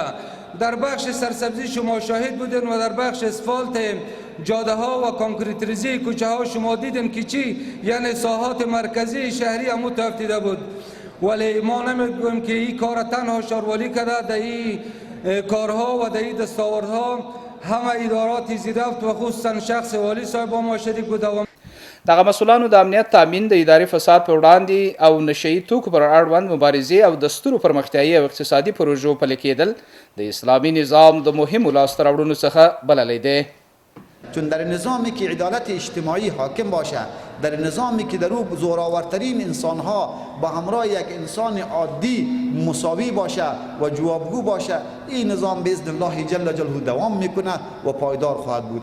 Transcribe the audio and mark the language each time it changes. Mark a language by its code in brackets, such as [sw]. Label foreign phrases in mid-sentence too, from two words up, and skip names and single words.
[fa] در بخش سرسبزی شما شاهد بودین و در بخش اسفالت جاده ها و کانکریتریزی کوچه ها شما دیدین که چی، یعنی ساحات مرکزی شهری هم متفتیده بود. ولی ما نمیگویم که این کار تنها شاروالی کرده. در این کارها و در این دستاوردها همه ادارات زیرفت و خصوصا شخص والی صاحب ما شریک بوده. [ps] دغه مسؤلانو د امنیت تامین، د اداري فساد پر وړاندې او نشهیي توکو پر اړوند مبارزې او د سترو پرمختیایي او اقتصادي پروژو پلي کېدل د اسلامي نظام د مهمو لاسته راوړنو څخه بللی دی. [fa] چون در نظامی که عدالت اجتماعی حاکم باشه، در نظامی که در او زورآورترین انسانها با همراه یک انسان عادی مساوی باشه و جوابگو باشه، این نظام [ar] باذن الله جل جلاله [fa] دوام میکنه و پایدار خواهد بود.